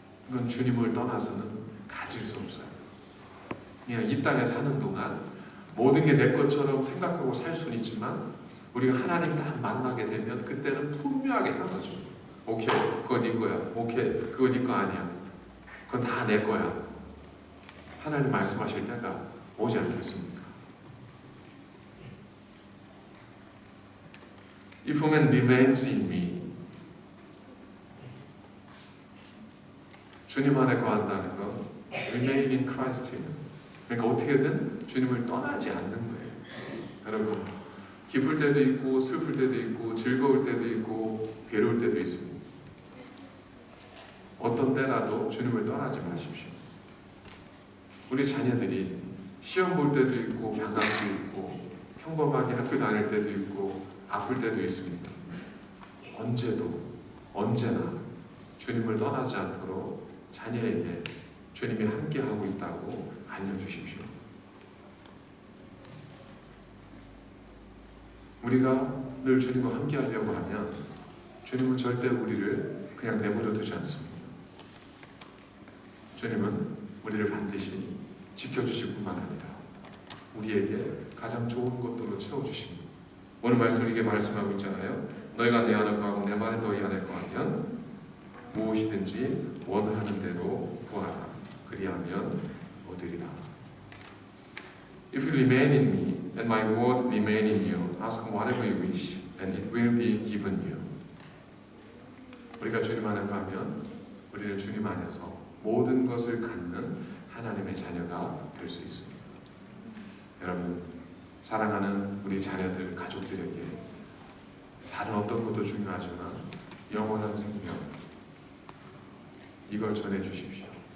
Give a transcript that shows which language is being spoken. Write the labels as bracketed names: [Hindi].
[Korean] 이건 주님을 떠나서는 가질 수 없어요. 그냥 이 땅에 사는 동안 모든 게 내 것처럼 생각하고 살 수는 있지만 우리가 하나님 딱 만나게 되면 그때는 분명하게 나눠줘요. 오케이, 그거 네 거야. 오케이, 그거 네 거 아니야. 그건 다 내 거야. 하나님 말씀하실 때가 오지 않겠습니까? [English] If a man remains in me, [Korean] 주님 안에 거한다는 건 [English] remain in Christ. [Korean] 그러니까 어떻게든 주님을 떠나지 않는 거예요. 여러분, 기쁠 때도 있고 슬플 때도 있고 즐거울 때도 있고 괴로울 때도 있습니다. 어떤 때라도 주님을 떠나지 마십시오. 우리 자녀들이 시험 볼 때도 있고 방학도 있고 평범하게 학교 다닐 때도 있고 아플 때도 있습니다. 언제나 주님을 떠나지 않도록 자녀에게 주님이 함께하고 있다고 알려주십시오. 우리가 늘 주님과 함께하려고 하면 주님은 절대 우리를 그냥 내버려 두지 않습니다. 주님은 우리를 반드시 지켜주실 뿐만 아니라 우리에게 가장 좋은 것들로 채워주십니다. 오늘 말씀 이게 말씀하고 있잖아요. 너희가 내 안에 거하고 내 말이 너희 안에 거하면 무엇이든지 원하는 대로 구하라. 그리하면 얻으리라. [English] If you remain in me and my word remain in you, ask whatever you wish and it will be given you. [Korean] 우리가 주님 안에 가면 우리는 주님 안에서 모든 것을 갖는 하나님의 자녀가 될 수 있습니다. 여러분, 사랑하는 우리 자녀들, 가족들에게 다른 어떤 것도 중요하지만 영원한 생명, 이걸 전해주십시오.